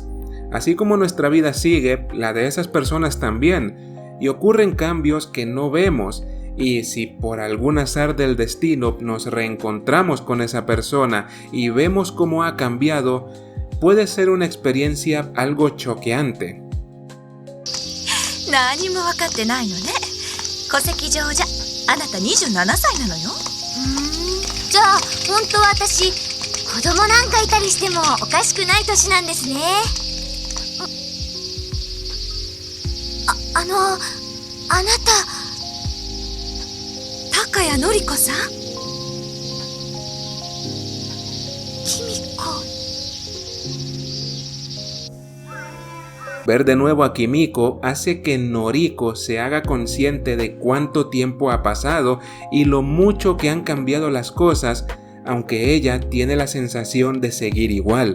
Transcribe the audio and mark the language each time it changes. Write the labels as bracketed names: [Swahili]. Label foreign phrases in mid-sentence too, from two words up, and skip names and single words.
[Spanish] Así como nuestra vida sigue, la de esas personas también. Y ocurren cambios que no vemos, y si por algún azar del destino nos reencontramos con esa persona y vemos cómo ha cambiado, puede ser una experiencia algo choqueante. [Japanese] 何も分かってないのね。戸籍上じゃあなた27歳なのよ。じゃあ本当は私子供なんかいたりしてもおかしくない年なんですね。あなた高谷典子さん。キミコ。 [Spanish] Ver de nuevo a Kimiko hace que Noriko se haga consciente de cuánto tiempo ha pasado y lo mucho que han cambiado las cosas, aunque ella tiene la sensación de seguir igual.